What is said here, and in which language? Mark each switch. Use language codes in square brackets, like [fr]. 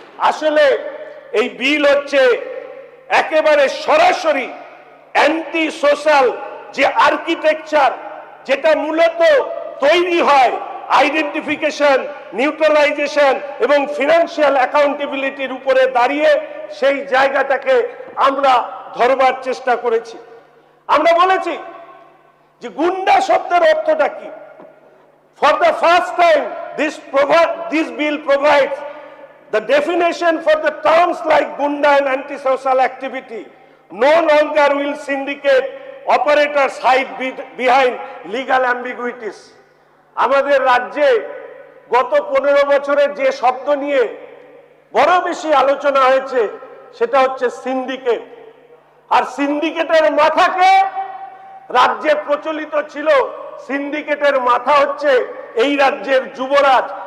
[bn] আসলে এই বিল হচ্ছে একেবারে সরাসরি অ্যান্টি সোশ্যাল যে আর্কিটেকচার, যেটা মূলত তৈরি হয় আইডেন্টিফিকেশন, নিউট্রালাইজেশন এবং ফিনান্সিয়াল অ্যাকাউন্টেবিলিটির উপরে দাঁড়িয়ে, সেই জায়গাটাকে আমরা ধরবার চেষ্টা করেছি। আমরা বলেছি যে গুন্ডা শব্দের অর্থটা কি। [en] For the first time, this bill provides the definition for the terms like gunda and antisocial activity. No longer will syndicate operators hide behind legal ambiguities. [bn] আমাদের রাজ্যে গত 15 বছরে যে শব্দ নিয়ে বড় বেশি আলোচনা হয়েছে সেটা হচ্ছে সিন্ডিকেট। আর সিন্ডিকেটের মাথাকে রাজ্যে প্রচলিত ছিল, সিন্ডিকেটের মাথা হচ্ছে এই রাজ্যের যুবরাজ।